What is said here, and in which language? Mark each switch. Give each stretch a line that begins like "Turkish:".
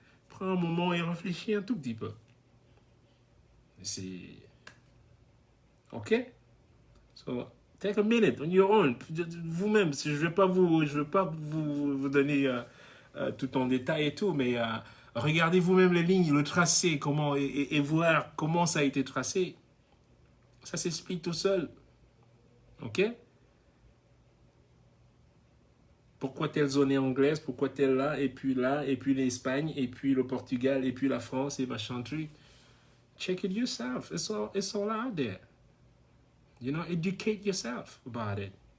French: Prends un moment et réfléchis un tout petit peu. C'est... OK?
English: So, take a minute on your own.
French: Vous-même, je ne vais pas vous donner tout en détail et tout, mais regardez vous-même les lignes, le tracé, comment et voir comment ça a été tracé. Ça s'explique tout seul. OK? Pourquoi telle zone est anglaise, pourquoi telle là, et puis l'Espagne, et puis le Portugal, et puis la France, et machin truc.
English: Check it yourself. It's all out there. You know, educate yourself about it.